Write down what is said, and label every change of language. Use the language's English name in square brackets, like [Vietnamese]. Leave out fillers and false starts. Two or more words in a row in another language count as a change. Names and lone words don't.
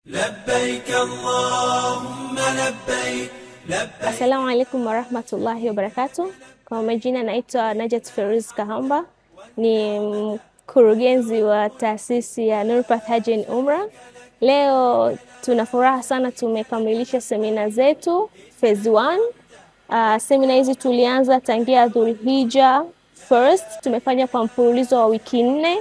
[Arabic] لبيك اللهم لبيك لبيك. السلام عليكم ورحمة الله وبركاته. [Swahili] Kwa majina naitwa Najat Feruzi Kahamba, ni mkurugenzi wa taasisi ya Nurpath Hajj and Umrah. Leo tuna furaha sana, tumekamilisha semina zetu phase 1. Semina hizi tulianza tangia Dhulhijja first, tumefanya kwa mfululizo wa wiki 4.